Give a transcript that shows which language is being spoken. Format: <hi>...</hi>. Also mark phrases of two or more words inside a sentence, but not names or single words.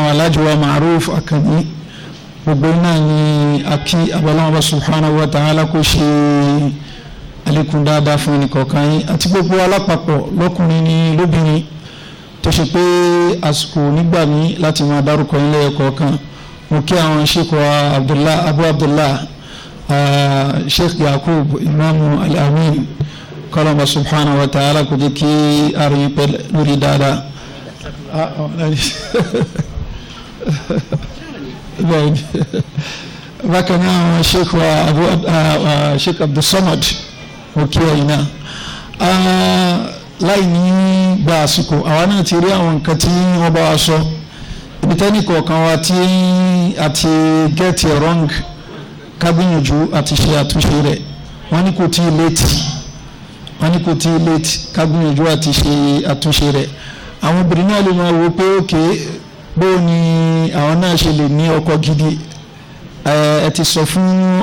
<yo>àwọn alájú wa Ma'ruf Akani gbogbo náà ni akí abọ́lọ́mọ</yo> <ar>سبحانه وتعالى</ar> <yo>kó ṣe alékún dáadáa fún ẹnìkọ̀ọ̀kan yín àti gbogbo alápapọ̀ lọ́kùnrin ní lóbìnrin tó ṣe pé àsìkò nígbà mí láti máa dárúkọ yín lẹ́yọ̀kọ̀ọ̀kan mo kí àwọn sheikh wa Abu Abdullah Sheikh Yakub Imam Al-Amin kọlọmọ</yo> <ar>سبحانه وتعالى</ar> <yo>kò jẹ́ kí àrùn pẹ́ lórí dáadáa bákan náà àwọn sheikh wa Sheikh Abdul Samad òkè ẹ̀yìn náà láì ní gba àsìkò àwa náà ti rí àwọn nǹkan tí wọ́n bá wa sọ ibi tẹ́nì kọ̀ọ̀kan wa tí àti</yo> <en>get it wrong</en> <yo>ká gbìyànjú àti ṣe àtúnṣe rẹ̀ wọ́n ní kò tí ì late ká gbìyànjú àti ṣe àtúnṣe rẹ̀ àwọn obìnrin náà lè máa wo pé òkè bóò ni àwọn náà ṣe lè ní ọkọ gidi ẹ ti sọ fún</yo>